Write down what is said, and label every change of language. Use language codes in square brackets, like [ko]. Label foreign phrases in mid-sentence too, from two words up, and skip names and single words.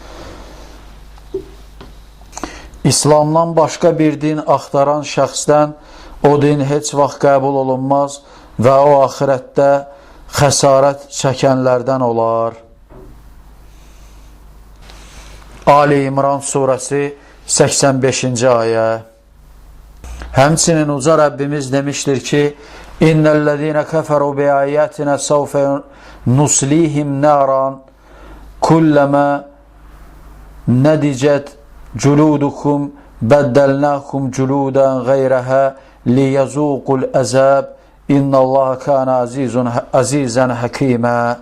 [az] İslamdan başqa bir din axtaran şəxsdən o din heç vaxt qəbul olunmaz və o axirətdə xəsarət çəkənlərdən olar. Ali İmran surəsi 85-ci ayə. Həmçinin uca Rəbbimiz demişdir ki [ar] إن الذين كفروا بآياتنا سوف نصليهم نارا كلما نضجت جلودهم بدلناهم جلودا غيرها ليذوقوا العذاب إن الله كان عزيزا حكيما.